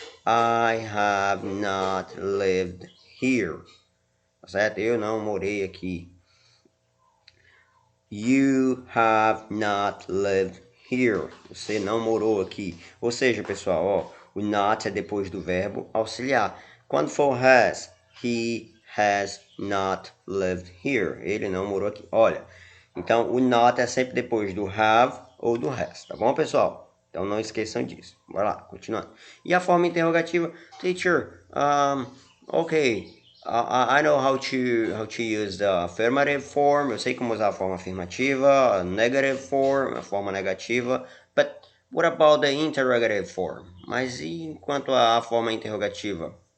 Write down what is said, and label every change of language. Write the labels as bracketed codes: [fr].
[en] I have not lived here. [pt] Tá certo? Eu não morei aqui. [en] You have not lived here. [pt] Você não morou aqui. Ou seja, pessoal, ó, o not é depois do verbo auxiliar. Quando for has, [en] he has not lived here. [pt] Ele não morou aqui. Olha, então o not é sempre depois do have ou do has, tá bom, pessoal? Então não esqueçam disso. Bora lá, continuando. E a forma interrogativa, teacher, ok. [en] I know how to use the affirmative form. [pt] Eu sei como usar a forma afirmativa, a [en] negative form, [pt] a forma negativa. [en] But what about the interrogative form? [pt] Mas e enquanto a forma interrogativa?